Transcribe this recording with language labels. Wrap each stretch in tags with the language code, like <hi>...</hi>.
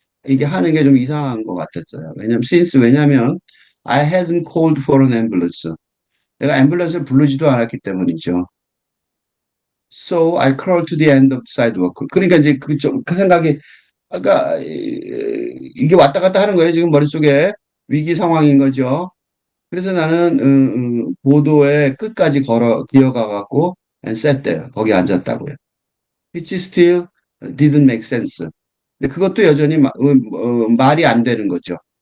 <ko>이게 하는 게 좀 이상한 것 같았어요. 왜냐면,</ko> <en>I hadn't called for an ambulance.</en> <ko>내가 앰뷸런스를 부르지도 않았기 때문이죠.</ko> <en>So I crawled to the end of the sidewalk.</en> <ko>그러니까 이제 그 생각이, 아까, 이게 왔다 갔다 하는 거예요. 지금 머릿속에 위기 상황인 거죠. 그래서 나는, 보도의 끝까지 기어가 갖고,</ko> <en>and sat there.</en> <ko>거기 앉았다고요.</ko> <en>which still didn't make sense.</en> <ko>근데 그것도 여전히 말이 안 되는 거죠.</ko>